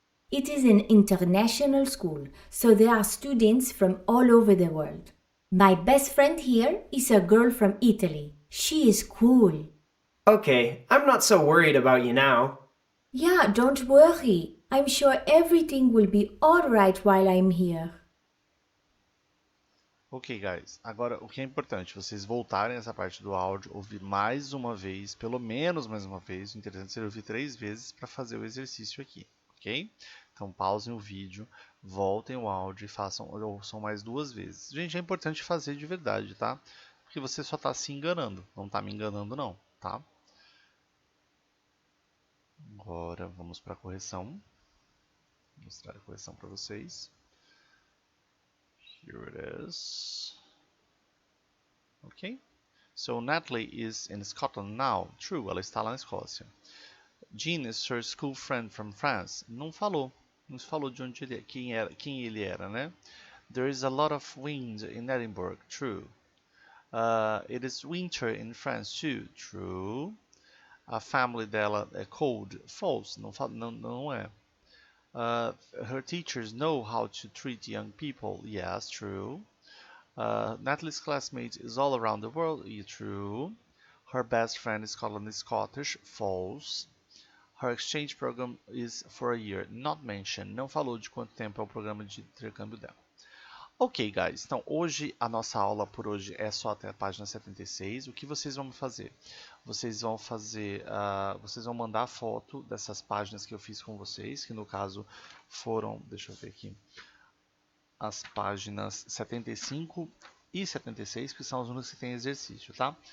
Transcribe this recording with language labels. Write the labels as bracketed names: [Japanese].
[English] It is an international school, so there are students from all over the world. My best friend here is a girl from Italy. She is cool. Okay, I'm not so worried about you now. Yeah, don't worry. I'm sure everything will be alright while I'm here. Ok, guys. [Portuguese] Agora, o que é importante, vocês voltarem essa parte do áudio, ouvir mais uma vez, pelo menos mais uma vez. O interessante seria ouvir 3 vezes para fazer o exercício aqui, ok? Então, pausem o vídeo, voltem o áudio e ouçam mais 2 vezes. Gente, é importante fazer de verdade, tá? Porque você só está se enganando, não está me enganando não, tá? Agora, vamos para a correção. Vou mostrar a correção para vocês. [English] Here it is. Okay. So Natalie is in Scotland now. [Portuguese] True, ela está lá na Escócia. [English] Jean is her school friend from France. [Portuguese] Não falou de onde ele quem ele era, né? [English] There is a lot of wind in Edinburgh. True. It is winter in France too. True. A family [Portuguese] dela é [English] cold. False. [Portuguese] Não é. [English] Her teachers know how to treat young people. Yes, true. Natalie's classmate is all around the world. True. Her best friend in Scotland is Scottish. False. Her exchange program is for a year. Not mentioned. [Portuguese] Não falou de quanto tempo é o programa de intercâmbio dela. [English] Ok, guys. [Portuguese] Então, hoje, a nossa aula por hoje é só até a página 76. O que vocês vão fazer? Vocês vão mandar foto dessas páginas que eu fiz com vocês, que no caso foram, deixa eu ver aqui, as páginas 75 e 76, que são as únicas que tem exercício, tá?